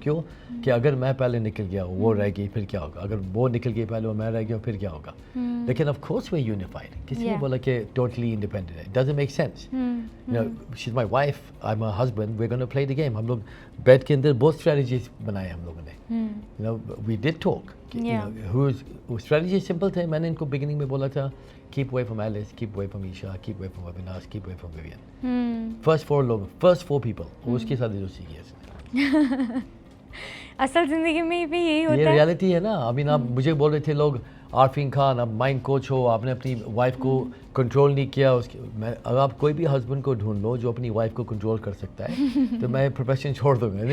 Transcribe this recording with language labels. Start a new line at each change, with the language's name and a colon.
Hindi: क्यों कि अगर मैं पहले निकल गया वो रह गई फिर क्या होगा, अगर वो निकल गई पहले वो मैं रह गया फिर क्या होगा।
English: लेकिन of course we unified.
Hindi: किसी ने बोला कि
English: Totally independent है, doesn't make sense. You know, she is my wife, I am her husband, we are gonna play the game.
Hindi: हम लोग बेड के अंदर बहुत स्ट्रेटजीज बनाए हम लोगों ने।
English: You know, we did talk, strategy simple थे।
Hindi: मैंने इनको बिगिनिंग में बोला था
English: keep away from Alice, keep away from Isha, keep away from Avinash, keep away from Vivian।
Hindi: first 4 लोग,
English: first 4 people,
Hindi: उसके साथ दोस्ती की है। असल जिंदगी में भी यही होता है। ये रियलिटी है ना। अभी आप मुझे बोल रहे थे लोग, आरफीन खान आप माइंड कोच हो, आपने अपनी वाइफ को कंट्रोल नहीं किया। उसके अगर आप कोई भी हस्बैंड को ढूंढ लो जो अपनी वाइफ को कंट्रोल कर सकता है तो मैं प्रोफेशन छोड़ दूंगा।